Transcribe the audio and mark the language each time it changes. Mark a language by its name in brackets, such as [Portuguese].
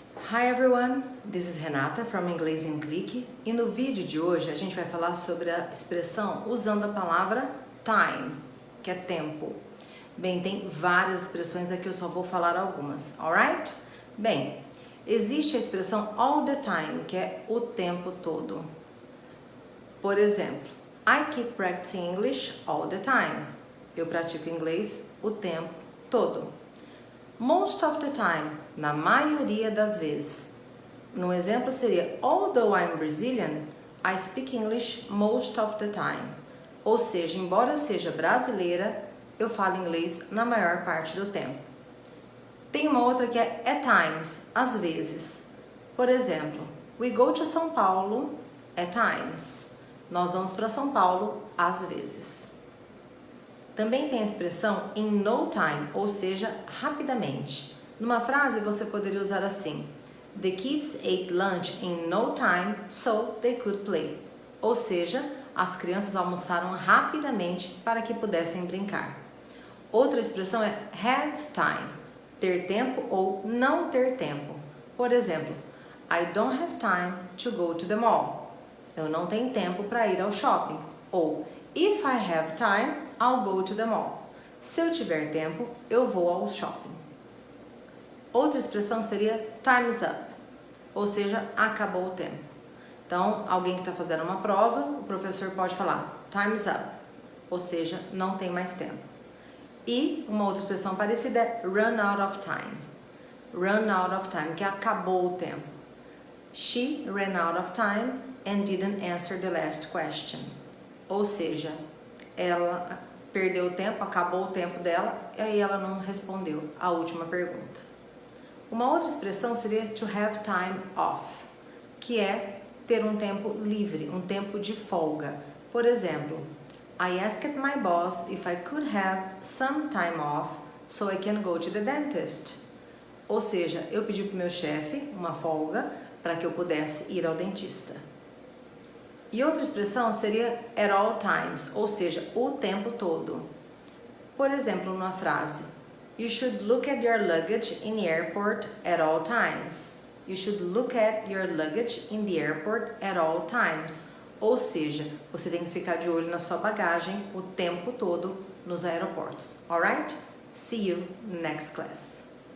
[English] Hi everyone, this is Renata from [Portuguese] Inglês em Clique e no vídeo de hoje a gente vai falar sobre a expressão usando a palavra time, que é tempo. Bem, tem várias expressões aqui, eu só vou falar algumas, alright? Bem, existe a expressão all the time, que é o tempo todo. [English] Por exemplo, I keep practicing English all the time. [Portuguese] Eu pratico inglês o tempo todo. Most of the time, na maioria das vezes. [English] No exemplo seria, although I'm Brazilian, I speak English most of the time. [Portuguese] Ou seja, embora eu seja brasileira, eu falo inglês na maior parte do tempo. Tem uma outra que é at times, às vezes. Por exemplo, [English] we go to São Paulo at times. [Portuguese] Nós vamos para São Paulo às vezes. Também tem a expressão in no time, ou seja, rapidamente. Numa frase você poderia usar assim: [English] The kids ate lunch in no time, so they could play. [Portuguese] Ou seja, as crianças almoçaram rapidamente para que pudessem brincar. Outra expressão é have time, ter tempo ou não ter tempo. [English] Por exemplo, I don't have time to go to the mall. [Portuguese] Eu não tenho tempo para ir ao shopping. [English] Ou if I have time, I'll go to the mall. [Portuguese] Se eu tiver tempo, eu vou ao shopping. Outra expressão seria time's up, ou seja, acabou o tempo. Então, alguém que está fazendo uma prova, o professor pode falar time's up, ou seja, não tem mais tempo. E uma outra expressão parecida é run out of time. Run out of time, que acabou o tempo. [English] She ran out of time and didn't answer the last question. [Portuguese] Ou seja, ela perdeu o tempo, acabou o tempo dela e aí ela não respondeu a última pergunta. Uma outra expressão seria to have time off, que é ter um tempo livre, um tempo de folga. [English] Por exemplo, I asked my boss if I could have some time off so I can go to the dentist. [Portuguese] Ou seja, eu pedi para o meu chefe uma folga para que eu pudesse ir ao dentista. E outra expressão seria at all times, ou seja, o tempo todo. [English] Por exemplo, numa frase, you should look at your luggage in the airport at all times. You should look at your luggage in the airport at all times. [Portuguese] Ou seja, você tem que ficar de olho na sua bagagem o tempo todo nos aeroportos. [English] Alright? See you next class.